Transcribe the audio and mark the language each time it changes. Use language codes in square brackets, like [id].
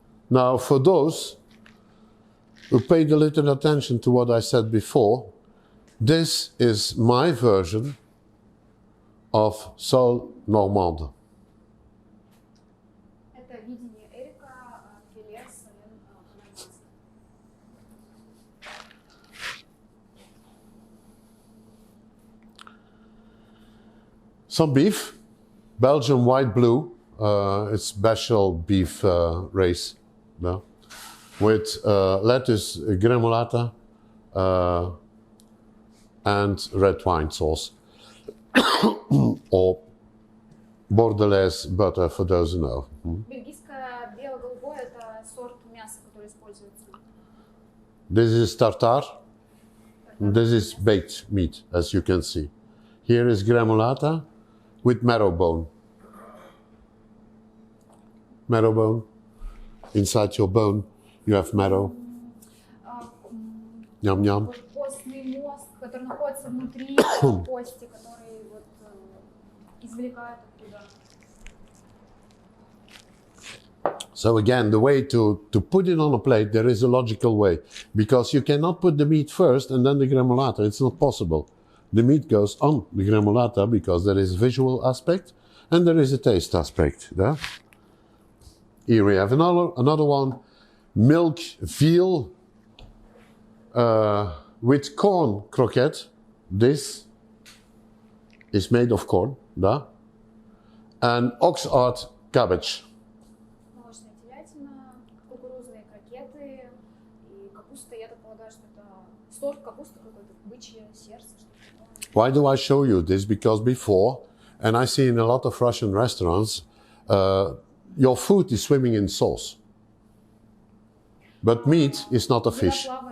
[en] Now, for those who paid a little attention to what I said before, this is my version of Sol Normande. [ru] Это видение Эрика, филе по-нормандски. [en] Some beef, Belgian white blue, it's special beef race, with lettuce, gremolata, and red wine sauce, or Bordelaise butter for those who know. [ru] Бельгийское бело-голубое – это сорт мяса, который используется. [en] This is tartare. This is baked meat, as you can see. Here is gremolata with marrow bone. Marrow bone. Inside your bone, you have marrow. Ням-ням. [ru] Костный мозг, который находится внутри кости, который вот извлекают оттуда. [en] So again, the way to put it on a plate, there is a logical way. Because you cannot put the meat first and then the gremolata. It's not possible. The meat goes on the gremolata because there is a visual aspect and there is a taste aspect. Yeah? Here we have another one. Milk veal with corn croquette. This is made of corn. Yeah? And ox-heart cabbage. [ru] Молочная телятина, кукурузные крокеты и капуста. Я так полагаю, что это сорт капусты какой-то, бычье сердце. [en] Why do I show you this? Because before, and I see in a lot of Russian restaurants, your food is swimming in sauce. But meat is not a fish.